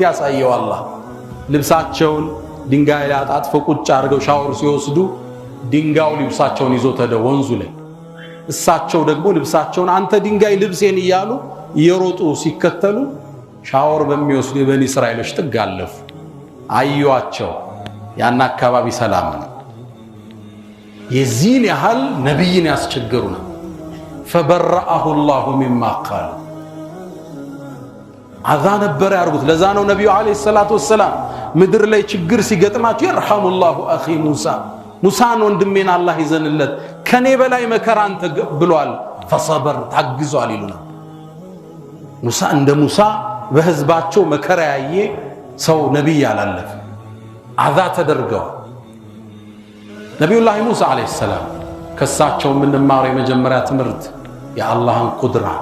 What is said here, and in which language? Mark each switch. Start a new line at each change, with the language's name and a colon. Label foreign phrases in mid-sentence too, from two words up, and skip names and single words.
Amharic: ያሳየው አላህ ልብሳቸውን ድንጋይ ላይ አጣጥፈው ቁጭ አድርገው ሻወር ሲወስዱ ድንጋው ልብሳቸውን ይዞ ተደ ወንዙ ላይ እሳቸው ደግሞ ልብሳቸውን አንተ ድንጋይ ልብሴን ይያሉ እየሮጡ ሲከተሉ ሻወር በሚወስዱ የበኒ እስራኤሎች ተጋለፉ አዩአቸው ያን አካባቢ ሰላም ነው የዚህን ያህል ነብይን ያስቸገሩ ነው
Arabic: فبرأه الله مما قال
Amharic: አዛ ነበር ያርጉት ለዛ ነው ነብዩ
Arabic: عليه الصلاة والسلام
Amharic: ምድር ላይ ችግር ሲገጥማቸው
Arabic: يرحم الله اخي موسى
Amharic: ሙሳን ወንድሜን አላህ ይዘንለት ከኔ በላይ መከራን ተቀብሏል فصبر ታግዟል ይሉና ሙሳ እንደ ሙሳ በህዝባቸው መከራ ያየ ሰው ነብይ ያላለፈ አዛ ተደርገው ነብዩላህ ሙሳ
Arabic: عليه السلام
Amharic: ከሳቸው ምንማረው የመጀመሪያ ትምህርት የአላህን ቁድራ